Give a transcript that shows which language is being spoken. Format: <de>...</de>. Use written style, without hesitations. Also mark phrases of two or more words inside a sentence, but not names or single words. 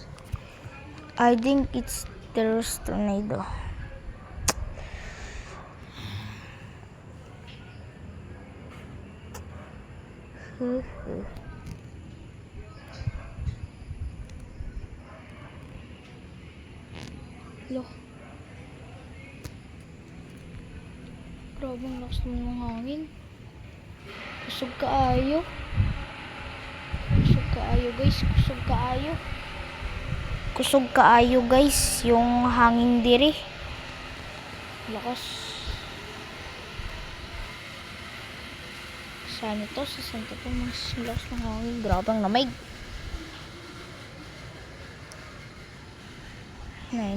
<en>I think it's there's tornado. Look.</en> <tl>Grabe ang lakas naman ng hangin.</tl> <ceb>Kusog kaayo. Kusog kaayo guys. Kusog kaayo. Kusog kaayo guys.</ceb> <tl>Yung hangin diri. Lakas. Saan ito? Sa Santa Tomas. Lakas ng hangin. Grabe ang lamig. Nay.</tl>